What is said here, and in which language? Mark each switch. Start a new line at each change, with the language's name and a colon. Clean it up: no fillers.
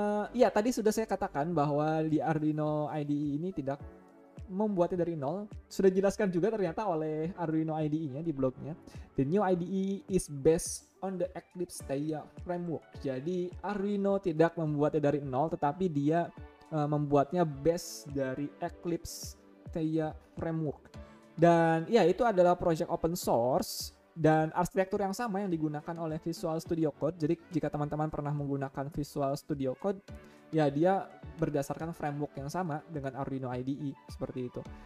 Indonesian: Ya, tadi sudah saya katakan bahwa di Arduino IDE ini tidak membuatnya dari nol. Sudah dijelaskan juga ternyata oleh Arduino IDE-nya di blognya.
English: The new IDE is based on the Eclipse Theia framework.
Indonesian: Jadi Arduino tidak membuatnya dari nol, tetapi dia membuatnya based dari Eclipse Theia framework. Dan ya, itu adalah project open source dan arsitektur yang sama yang digunakan oleh Visual Studio Code. Jadi jika teman-teman pernah menggunakan Visual Studio Code, ya dia berdasarkan framework yang sama dengan Arduino IDE, seperti itu.